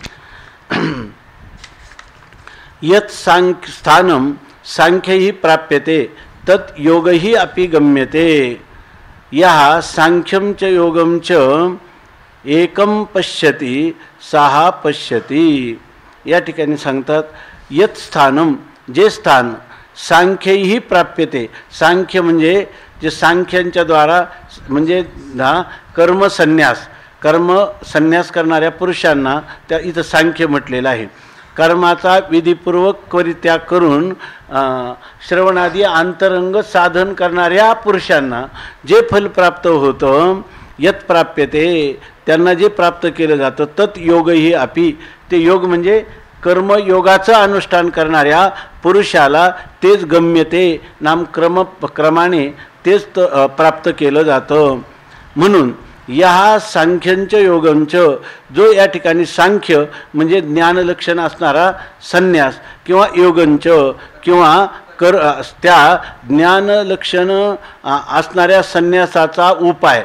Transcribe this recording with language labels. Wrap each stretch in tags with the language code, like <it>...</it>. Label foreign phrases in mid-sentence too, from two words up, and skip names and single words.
<sa>यत् स्थानं सांख्यैः प्राप्यते तत् योगैः अपि गम्यते यः सांख्यं च योगं च एकं पश्यति सः पश्यति.</sa> <mr>या ठिकाणी सांगतात</mr> <sa>यत् स्थानं</sa> <mr>जे स्थान</mr> <sa>सांख्यैः प्राप्यते.</sa> <mr>सांख्य म्हणजे जे सांख्यांच्या द्वारा म्हणजे कर्मसन्यास करणाऱ्या पुरुषांना त्या इथं सांख्य म्हटलेलं आहे. कर्माचा विधिपूर्वक परित्याग करून श्रवणादी अंतरंग साधन करणाऱ्या पुरुषांना जे फल प्राप्त होतं</mr> <sa>यत् प्राप्यते</sa> <mr>त्यांना जे प्राप्त केलं जातं</mr> <sa>तत् योगही अपि.</sa> <mr>ते योग म्हणजे कर्मयोगाचं अनुष्ठान करणाऱ्या पुरुषाला तेच गम्यते नाम क्रमाने तेच प्राप्त केलं जातं. म्हणून या</mr> <sa>सांख्यंच योगंच</sa> <mr>जो या ठिकाणी सांख्य म्हणजे ज्ञानलक्षण असणारा संन्यास किंवा योगंच किंवा त्या ज्ञानलक्षण असणाऱ्या संन्यासाचा उपाय.</mr>